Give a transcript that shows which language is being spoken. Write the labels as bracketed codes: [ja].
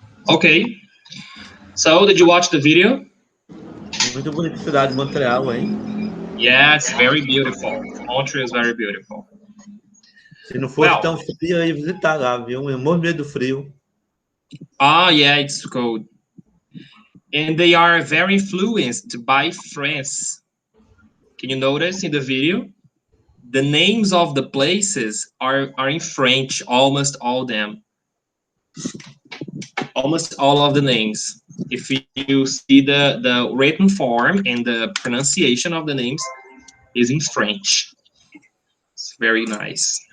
[en] Okay, so did you watch the video? [pt] Muito bonita a cidade de Montreal, hein? [en] Yeah, it's very beautiful. Montreal is very beautiful. [pt] Se não fosse tão frio, eu ia visitar lá, viu? Eu morro de medo do frio. [en] Yeah, it's cold. And they are very influenced by France. Can you notice in the video? The names of the places are in French, almost all of them. Almost all of the names. If you see the written form and the pronunciation of the names is in French. It's very nice.